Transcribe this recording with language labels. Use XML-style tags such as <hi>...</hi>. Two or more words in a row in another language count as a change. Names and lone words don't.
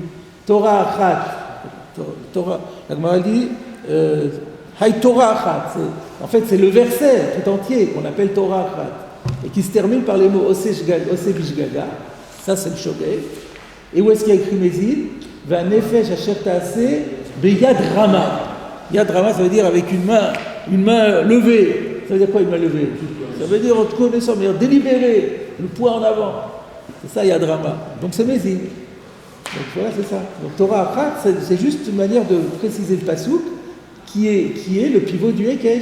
<he>תורה אחת,</he> <fr>Torah, la Gemara dit,</fr> <he>היא תורה אחת,</he> <fr>en fait c'est le verset tout entier qu'on appelle</fr> <he>תורה אחת,</he> <fr>et qui se termine par les mots</fr> <he>עושה בשגגה,</he> <fr>ça c'est le Shogeg. Et où est-ce qu'il y a écrit Mésil?</fr> <he>והנפש אשר תעשה ביד רמה. יד רמה,</he> <fr>ça veut dire avec une main levée. Ça veut dire quoi une main levée? Ça veut dire en te connaissant, mais délibéré, le poing en avant. C'est ça</fr> <he>יד רמה.</he> <fr>Donc c'est Mésil. Donc voilà, c'est ça. Donc</fr> <he>תורה אחת,</he> <fr>c'est juste une manière de préciser le pasouk qui est le pivot du Hekesh.</fr>